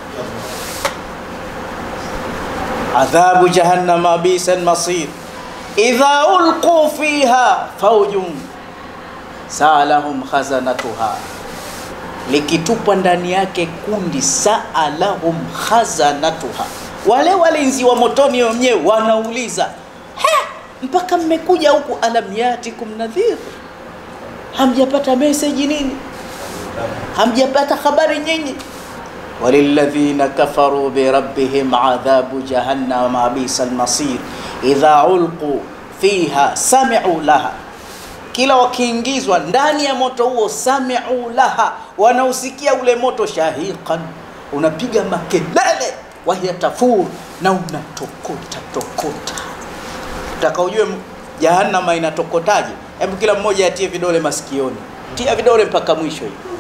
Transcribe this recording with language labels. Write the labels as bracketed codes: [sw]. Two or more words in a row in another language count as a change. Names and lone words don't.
[ar] عذاب جهنم بئس المصير إذا ألقوا فيها فوج سألهم خزنتها, [sw] likitupwa ndani yake kundi, [ar] سألهم خزنتها, [sw] wale walinzi wa motoni wenyewe wanauliza, mpaka mmekuja huku, [ar] ألم يأتكم نذير, [sw] hamjapata message nini? Hamjapata habari nyinyi? [ar] وللذين كفروا بربهم عذاب جهنم بئس المصير إذا ألقوا فيها سمعوا لها, [sw] kila wakiingizwa ndani ya moto huo, [ar] سمعوا لها, [sw] wanausikia ule moto, shahiqan, unapiga makelele, [ar] وهي تفور, [sw] na unatokota tokota. Utakaujue jahannama inatokotaje, hebu kila mmoja atie vidole masikioni, tia vidole mpaka mwisho hiyo.